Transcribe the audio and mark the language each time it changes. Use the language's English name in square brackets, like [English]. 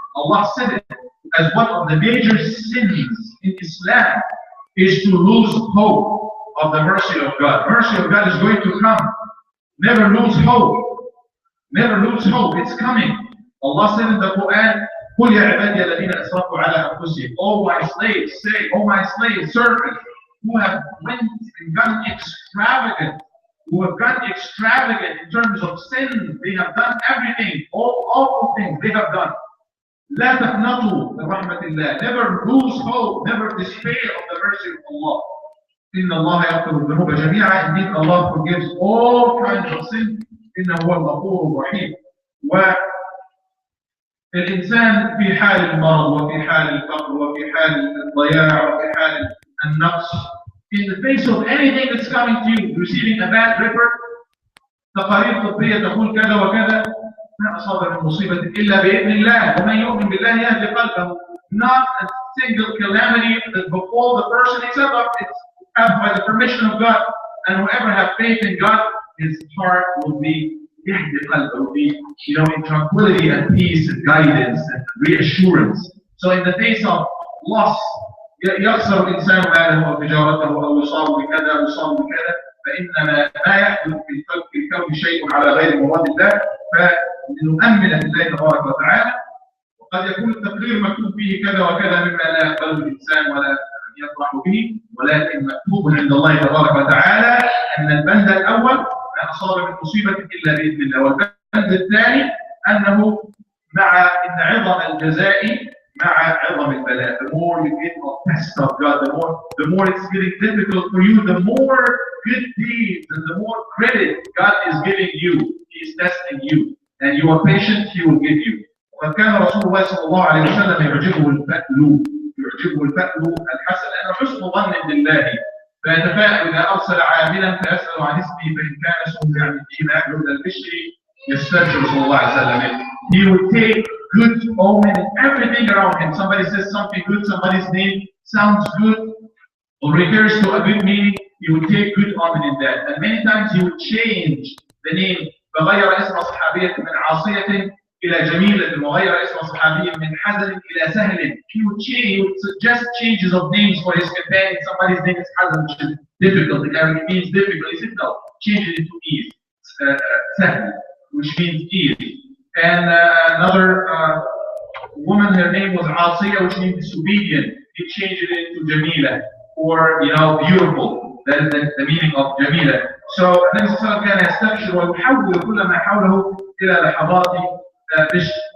[English] Allah said it as one of the major sins in Islam is to lose hope of the mercy of God. Mercy of God is going to come. Never lose hope. Never lose hope. It's coming. Allah said in the Quran, [Arabic] قُلْ يَا عِبَادِيَ الَّذِينَ أَسْرَفُوا عَلَىٰ أَنفُسِهِمْ. [English] Oh my slaves, say, oh my slaves, servants, who have went and gone extravagant, in terms of sin. They have done everything, all awful things they have done. [Arabic] لا تقنطوا من رحمة الله. [English] Never lose hope, never despair of the mercy of Allah. [Arabic] إن الله يغفر الذنوب جميعا. [English] Indeed, Allah forgives all kinds of sin. [Arabic] إنه هو الغفور الرحيم. والإنسان في حال المرض وفي حال الفقر وفي حال الضياع وفي حال النقص, [English] in the face of anything that's coming to you, receiving a bad report, [Arabic] تقارير طبية تقول كذا وكذا, ما أصاب من مصيبة إلا بإذن الله ومن يؤمن بالله يهدي قلبه. [English] Not a single calamity that befall the person except it's by the permission of God. And whoever have faith in God, his heart will be in tranquility and peace and guidance and reassurance. So in the face of loss, [Arabic] يخسر الإنسان ماله أو تجارته أو يصاب بكذا أو يصاب بكذا، فإنما ما يحدث في الكون شيء على غير مراد الله، فنؤمن بالله تبارك وتعالى. وقد يكون التقرير مكتوب فيه كذا وكذا مما لا يقبله الإنسان ولا يفرح به، ولكن مكتوب عند الله تبارك وتعالى أن البند الأول ما أصاب من مصيبة إلا بإذن الله، والبند الثاني أنه مع إن عظم الجزاء مع عظم البلاء. [English] The more you get of test of God, the more it's getting difficult for you, the more good deeds and the more credit God is giving you. He is testing you, and you are patient, He will give you. [Arabic] وقد كان رسول الله صلى الله عليه وسلم يعجبه الفأل الحسن، لأنه حسن ظن بالله، فيتفاءل إذا أرسل عاملا فيسأل عن اسمه، فإن كان اسمه يعني فيما يبلغ البشر يستبشر صلى الله عليه وسلم. [English] He will take good omen in everything around him. Somebody says something good, somebody's name sounds good or refers to a good meaning, he will take good omen in that. And many times he will change the name. [Arabic] فغير اسم صحابية من عاصية إلى جميلة، وغير اسم صحابي من حزن إلى سهل. [English] He would suggest changes of names for his companion. Somebody's name is Hazan, which is difficult. In Arabic means difficult. He said no, change it into ease. Sahl, which means ease. And another woman, her name was Asiya, which means disobedient. He changed it into Jamila, or beautiful. That is the meaning of Jamila. [Arabic] So النبي صلى الله عليه وسلم كان يستبشر ويحول كل ما حوله إلى لحظات بشر.